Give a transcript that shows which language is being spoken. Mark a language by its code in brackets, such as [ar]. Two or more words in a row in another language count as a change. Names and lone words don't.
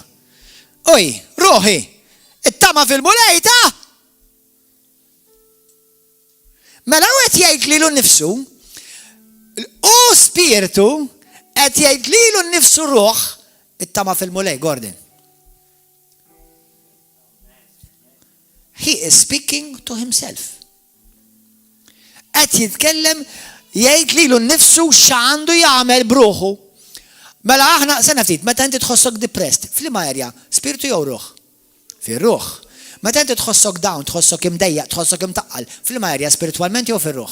[mt] Oj, ruħi, it-tama fil-mulejta. Mela qed jgħid lilu nnifsu, u spiritu qed jgħid lilu nnifsu ruħ it-tama fil-mulej, Gordon. [en] He is speaking to himself. [mt] Qed jitkellem jgħid lilu nnifsu x'għandu jagħmel bruħu. Mela aħna sena ftit, meta inti tħossok depressed, f'liema area, spiritu jew ruħ? Fir-ruħ. Meta inti tħossok down, tħossok imdejjaq, tħossok imtaqqal, f'liema area spiritwalment jew fir-ruħ?